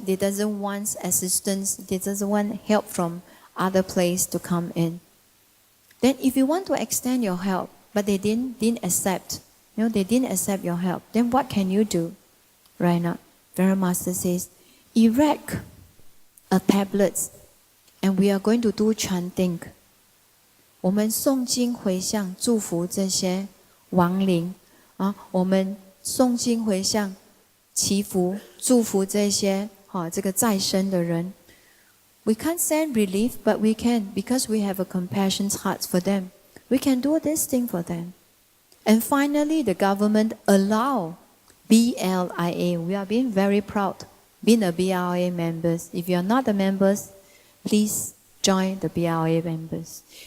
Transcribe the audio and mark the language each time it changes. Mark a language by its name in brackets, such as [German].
[English] They doesn't want assistance. They doesn't want help from other place to come in. Then if you want to extend your help, but they didn't accept, they didn't accept your help, then what can you do? Right now, Venerable Master says, erect a tablet, and we are going to do chanting. [Chinese] 我们诵经回向，祝福这些亡灵啊！我们诵经回向，祈福，祝福这些这个在生的人。 [English] We can't send relief, but we can, because we have a compassionate heart for them. We can do this thing for them. And finally, the government allow BLIA. We are being very proud, being a BLIA members. If you are not a members, please join the BLIA members.